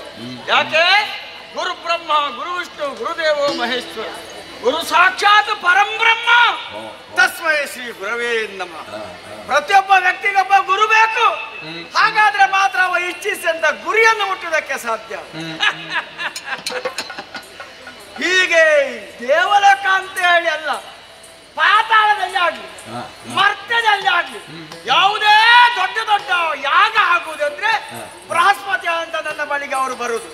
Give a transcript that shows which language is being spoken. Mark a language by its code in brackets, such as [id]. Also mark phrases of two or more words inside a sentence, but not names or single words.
[kn] ಯಾಕೆ? [sa] ಗುರು ಬ್ರಹ್ಮ, ಗುರು ವಿಷ್ಣು, ಗುರುದೇವೋ ಮಹೇಶ್ವರ, ಗುರು ಸಾಕ್ಷಾತ್ ಪರಂಬ್ರಹ್ಮ, ತಸ್ಮೈ ಶ್ರೀ ಗುರವೇ ನಮಃ. [kn] ಪ್ರತಿಯೊಬ್ಬ ವ್ಯಕ್ತಿಗೊಬ್ಬ ಗುರು ಬೇಕು. ಹಾಗಾದ್ರೆ ಮಾತ್ರ ಅವ ಇಚ್ಛಿಸಿದಂತ ಗುರಿಯನ್ನು ಮುಟ್ಟುವುದಕ್ಕೆ ಸಾಧ್ಯ. ಹೀಗೆ ದೇವಲೋಕ ಅಂತ ಹೇಳಿ ಅಲ್ಲ, ಪಾತಾಳದಲ್ಲಿ ಆಗ್ಲಿ ಮರ್ತ್ಯದಲ್ಲಿ ಆಗ್ಲಿ ಯಾವುದೇ ದೊಡ್ಡ ದೊಡ್ಡ ಯಾಗ ಆಗುವುದಂದ್ರೆ ಬೃಹಸ್ಪತಿ ಅಂತ ನನ್ನ ಬಳಿಗೆ ಅವರು ಬರುವುದು.